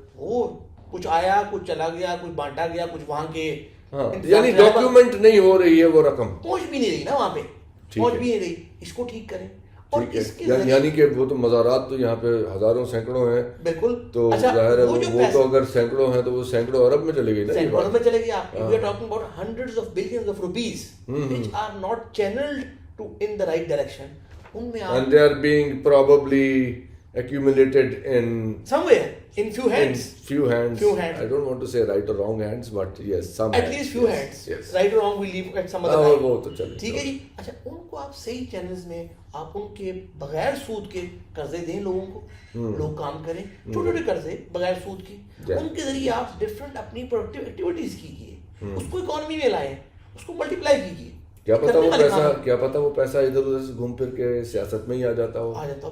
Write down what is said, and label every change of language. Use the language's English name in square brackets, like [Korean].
[Urdu] وہ کچھ آیا، کچھ چلا گیا، کچھ بانٹا گیا، کچھ وہاں کے یعنی ڈاکیومنٹ نہیں ہو رہی ہے، وہ رقم پہنچ بھی نہیں رہی نا وہاں پہ، پہنچ بھی نہیں رہی۔ اس کو ٹھیک کریں، اور اس کے یعنی کہ وہ تو مزارات تو یہاں پہ ہزاروں سینکڑوں ہیں، بالکل، تو ظاہر ہے وہ تو اگر سینکڑوں ہیں تو وہ سینکڑوں ارب میں چلے گی نا، سینکڑوں ارب میں چلے گی۔ [English] we are talking about hundreds of billions of rupees which are not channeled to in the right direction. [Urdu] ان میں [English] and they are being probably accumulated in somewhere in few hands. I don't want to say right or wrong hands, but yes, some at least few hands. Yes. Right or wrong we leave at some other time. [Urdu] وہ تو چلے، ٹھیک ہے جی۔ اچھا، ان کو آپ صحیح channels میں آپ ان کے بغیر سود کے قرضے دیں لوگوں کو، لوگ کام کریں، چھوٹے چھوٹے قرضے بغیر سود کے، ان کے ذریعے آپ ڈفرینٹ اپنی پروڈکٹیو ایکٹیویٹیز کیجیے، اس کو اکانومی میں لائیں، اس کو ملٹیپلائی کیجیے۔ کیا پتا وہ پیسہ ادھر ادھر سے گھوم پھر کے سیاست میں ہی آ جاتا ہو۔